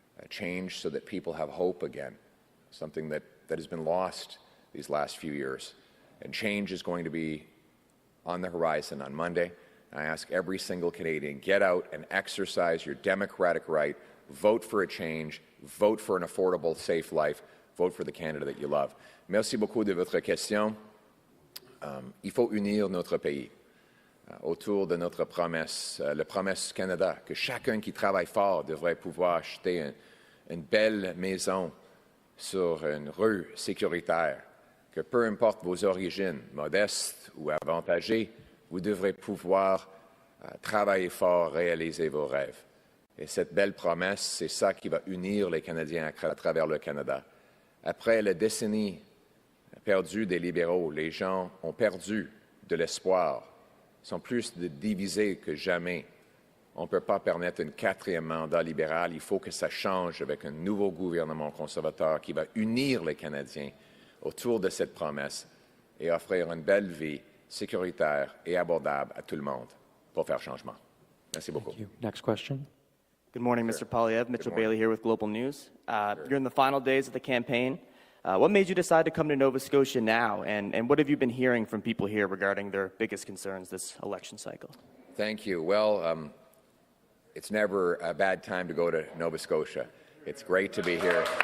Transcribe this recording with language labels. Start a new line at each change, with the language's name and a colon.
English: Change so that people have hope again, something that has been lost these last few years. And change is going to be on the horizon on Monday. I ask every single Canadian, get out and exercise your democratic right, vote for a change, vote for an affordable, safe life, vote for the Canada that you love.
French: Merci beaucoup de votre question. Il faut unir notre pays autour de notre promesse, la promesse Canada, que chacun qui travaille fort devrait pouvoir acheter une belle maison sur une rue sécuritaire, que peu importe vos origines, modestes ou avantagées, vous devrez pouvoir travailler fort, réaliser vos rêves. Et cette belle promesse, c'est ça qui va unir les Canadiens à travers le Canada. Après la décennie perdue des libéraux, les gens ont perdu de l'espoir. Ils sont plus divisés que jamais. On ne peut pas permettre un 4e mandat libéral. Il faut que ça change avec un nouveau gouvernement conservateur qui va unir les Canadiens autour de cette promesse et offrir une belle vie sécuritaire et abordable à tout le monde pour faire changement. Merci beaucoup.
English: Thank you. Next question. Good morning, Mr. Polyev. Mitchell Bailey here with Global News. You're in the final days of the campaign. What made you decide to come to Nova Scotia now, and what have you been hearing from people here regarding their biggest concerns this election cycle? Thank you. Well, it's never a bad time to go to Nova Scotia. It's great to be here.